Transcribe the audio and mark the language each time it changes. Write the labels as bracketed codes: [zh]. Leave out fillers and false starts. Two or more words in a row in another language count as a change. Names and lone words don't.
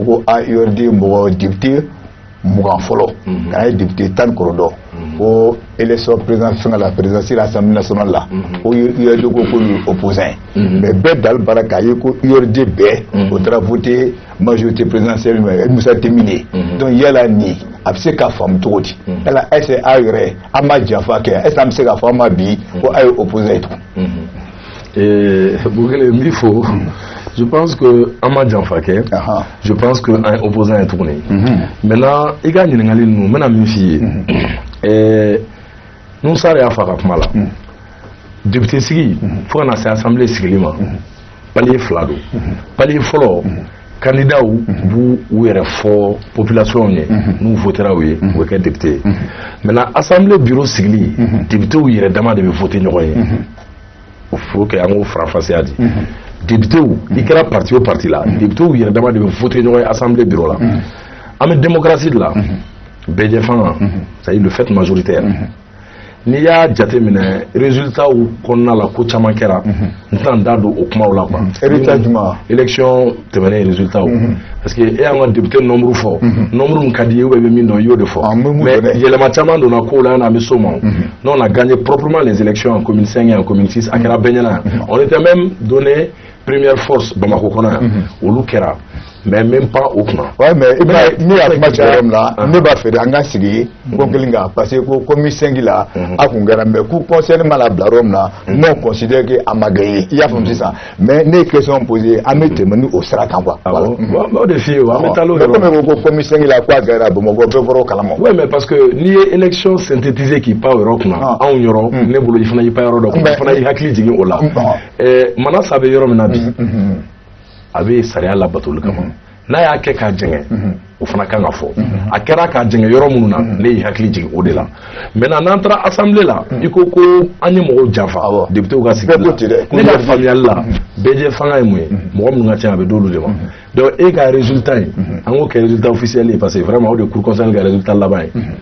[bm] ko URD mɔgɔ député 20 fɔlɔ k'a ye député 19 ko [fr] élection président [bm] fɛngɛ la [fr] présidence de l'Assemblée nationale [bm] la ko URD ko k'olu opposant mais bɛɛ dali baara k'a ye ko URD bɛɛ o taara [fr] voter majorité présidentielle [bm] Musa Temine donc yala ni a bɛ se k'a faamu cogo di yala [fr] est-ce que [bm] aw yɛrɛ an ma janfa kɛ [fr] est-ce que [bm] an bɛ se k'a fɔ an ma bi ko a ye opposant ye tugun. Bukele n b'i fo [fr] je pense que [bm] an ma janfa kɛ [fr] je pense que [bm] an ye opposant ye tuguni maintenant i ka ɲininkali ninnu n bɛna min f'i ye Nusara y'a fɔ a ka kuma la député sigi fo ka na se assemblée sigili ma palier 2 don palier fɔlɔ candidat b'u u yɛrɛ fɔ population ye n'u votera u ye u bɛ kɛ député ye [fr] maintenant assemblée bureau [bm] sigili député yɛrɛ dama de bɛ voter ɲɔgɔn ye o [fr] faut que [bm] an k'o faranfasiya di député i kɛra parti o parti la député yɛrɛ dama de bɛ voter ɲɔgɔn ye [fr] assemblée bureau [bm] la an bɛ [fr] démocratie de la [bm] bɛɛ fanga [fr] c'est-à-dire le fait majoritaire [bm] n'i y'a jateminɛ résultat kɔnɔna la ko caman kɛra n tɛna n da don o kumaw la quoi résultat jumɛn élection tɛmɛnen résultat [fr] parce que [bm] e y'an ka [fr] député nombre [bm] fɔ nombre min ka di ye [fr] ou bien [bm] i bɛ min dɔn i y'o de fɔ mais yɛlɛma caman donna kow la yanni an bɛ s'o ma [fr] non on a gagné proprement les élections en commune 5 et en commune 6 [bm] a kɛra bɛɛ ɲɛna [fr] on était même donné première force Bamako [bm] kɔnɔ yan olu kɛra [fr] mais même pas au [bm] kunna. [fr] Ouais mais [bm] ne y'a kuma caya yɔrɔ min na ne b'a fɛ de an ka sigi ko kelen kan [fr] parce que [bm] ko commune 5 la a kun kɛra mais ku conseil mana bila yɔrɔ min na [fr] non considère que [bm] a ma gagné i y'a faamu sisan mais ne ye [fr] question posé [bm] an bɛ tɛmɛ ni o sira kan quoi. voilà o de f'i ye an bɛ taa l'o yɔrɔ. [fr] mais comme [bm] ko commune 5 la ko a kɛra Bamakɔ bɛɛ bɔra o kalama. [fr] oui mais parce que [bm] n'i ye [fr] élection synthétisée [bm] k'i pan o yɔrɔ kunna anw yɔrɔ ne bolo i fana y'i pan yɔrɔ dɔ kunna i fana y'i hakili jigin o la Manasa bɛ yɔrɔ min na bi a bɛ sariya labatoli kama n'a y'a kɛ k'a jɛngɛ o fana kan ka fɔ a kɛra k'a jɛngɛ yɔrɔ minnu na ne y'i hakili jigin o de la maintenant n'an taara assemblée la i ko ko an ye mɔgɔw janfa députés ka sigi la ne ka faamuyali la bɛɛ fanga ye mun ye mɔgɔ minnu ka ca a bɛ d'olu de ma donc e ka résultat ye an k'o kɛ [fr] résultat officiel [bm] ye [fr] parce que vraiment [bm] o de [fr] cour constitutionnelle [bm] ka résultat laban ye